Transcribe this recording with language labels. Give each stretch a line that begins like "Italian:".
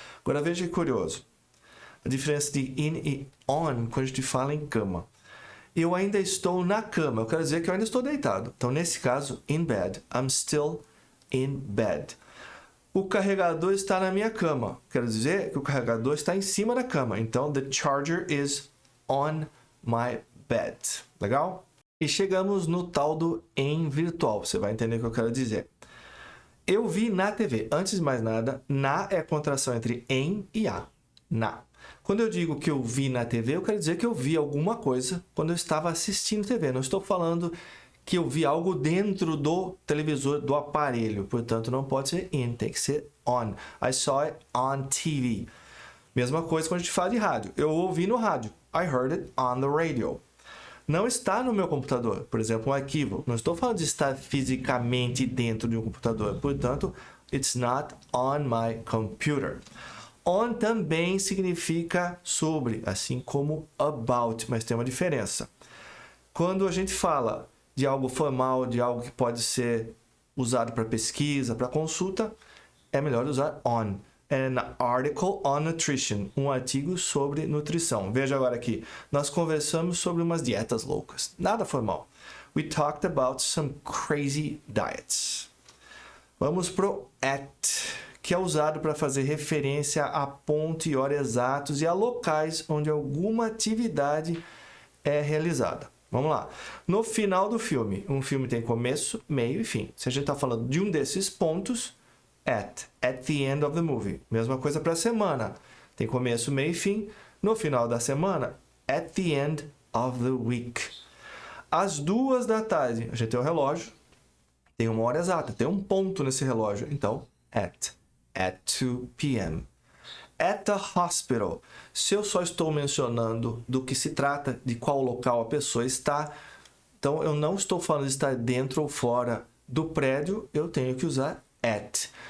Portuguese: Agora veja que curioso. A diferença de in e on quando a gente fala em cama. Eu ainda estou na cama. Eu quero dizer que eu ainda estou deitado. Então, nesse caso, in bed.
English: I'm still in bed.
Portuguese: O carregador está na minha cama. Quero dizer que o carregador está em cima da cama. Então,
English: the charger is on my bed.
Portuguese: Legal? E chegamos no tal do em virtual. Você vai entender o que eu quero dizer. Eu vi na TV. Antes de mais nada, na é a contração entre em e a. Na. Quando eu digo que eu vi na TV, eu quero dizer que eu vi alguma coisa quando eu estava assistindo TV. Não estou falando que eu vi algo dentro do televisor, do aparelho. Portanto, não pode ser in, tem que ser on.
English: I saw it on TV.
Portuguese: Mesma coisa quando a gente fala de rádio. Eu ouvi no rádio.
English: I heard it on the radio.
Portuguese: Não está no meu computador. Por exemplo, um arquivo. Não estou falando de estar fisicamente dentro de um computador. Portanto,
English: it's not on my computer.
Portuguese: On também significa sobre, assim como about, mas tem uma diferença. Quando a gente fala de algo formal, de algo que pode ser usado para pesquisa, para consulta, é melhor usar on.
English: An article on nutrition,
Portuguese: um artigo sobre nutrição. Veja agora aqui, nós conversamos sobre umas dietas loucas, nada formal.
English: We talked about some crazy diets.
Portuguese: Vamos pro at, que é usado para fazer referência a ponto e hora exatos e a locais onde alguma atividade é realizada. Vamos lá. No final do filme, um filme tem começo, meio e fim. Se a gente está falando de um desses pontos,
English: at the end of the movie.
Portuguese: Mesma coisa para a semana. Tem começo, meio e fim. No final da semana,
English: at the end of the week.
Portuguese: Às 2 da tarde, a gente tem o relógio, tem uma hora exata, tem um ponto nesse relógio. Então,
English: at 2 p.m. at the hospital.
Portuguese: Se eu só estou mencionando do que se trata, de qual local a pessoa está, então eu não estou falando de estar dentro ou fora do prédio, eu tenho que usar at.